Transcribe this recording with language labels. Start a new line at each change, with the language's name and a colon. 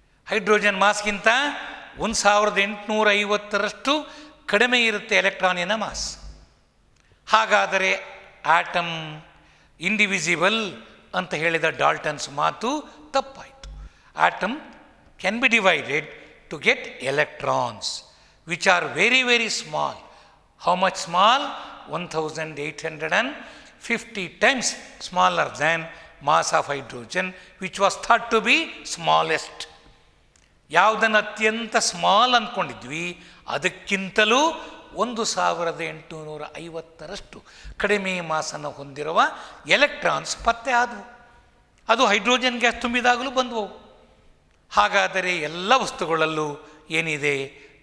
Kannada: Hydrogen ಮಾಸ್ಗಿಂತ 1850ರಷ್ಟು ಕಡಿಮೆ ಇರುತ್ತೆ ಎಲೆಕ್ಟ್ರಾನಿನ mass. ಹಾಗಾದರೆ ಆಟಮ್ ಇಂಡಿವಿಸಿಬಲ್ ಅಂತ ಹೇಳಿದ ಡಾಲ್ಟನ್ಸ್ ಮಾತು ತಪ್ಪಾಯಿತು.
English: Atom can be divided to get electrons which are very very small. How much small? 1850 times smaller than mass of hydrogen, which was thought to be smallest.
Kannada: ಯಾವುದನ್ನು ಅತ್ಯಂತ small ಅಂದ್ಕೊಂಡಿದ್ವಿ, ಅದಕ್ಕಿಂತಲೂ 1850ರಷ್ಟು ಕಡಿಮೆ ಮಾಸನ್ನು ಹೊಂದಿರುವ ಎಲೆಕ್ಟ್ರಾನ್ಸ್ ಪತ್ತೆ ಆದವು. ಅದು ಹೈಡ್ರೋಜನ್ ಗ್ಯಾಸ್ ತುಂಬಿದಾಗಲೂ ಬಂದವು. ಹಾಗಾದರೆ ಎಲ್ಲ ವಸ್ತುಗಳಲ್ಲೂ ಏನಿದೆ?